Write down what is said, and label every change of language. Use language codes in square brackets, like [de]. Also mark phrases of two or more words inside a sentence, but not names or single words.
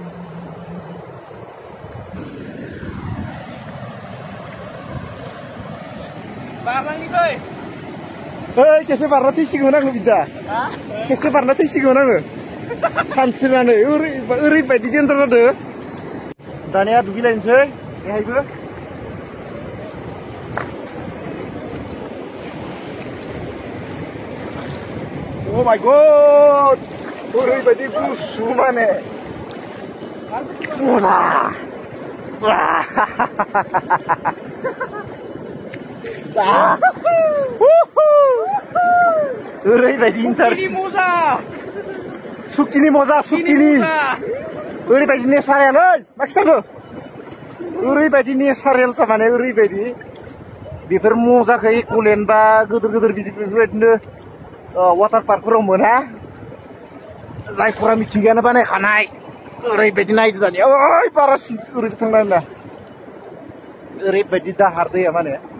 [brx] बारलांनिफ्राय ओइ खेबसे बारना थैसिगौमोन आङो बिदा खेबसे बारना थैसिगौमोन आङो सानस्रिनानै ओरैबायदि देन्जार जादों दानिया दुगैलायनोसै बेहायबो [en] Oh my god! [brx] ओरैबायदि गुसु माने ओरैबायदि मोजा सुकिनि मजा सुकिनि ओरैबायदि नेचारेलै मा खिथानो ओरैबायदि नेचारेल थारमाने ओरैबायदि बेफोर मजाखौ एक'लेन्ड बा गोदोर गोदोर बेफोरबायदिनो [en] water parkफोराव [brx] मोना जायफोरा मिथिंगायानो बानायखानाय ओरैबायदि नायदो दानिया ओइ बारासिन ओरैबो थांनाय ना ओरैबायदि दाहार दैया माने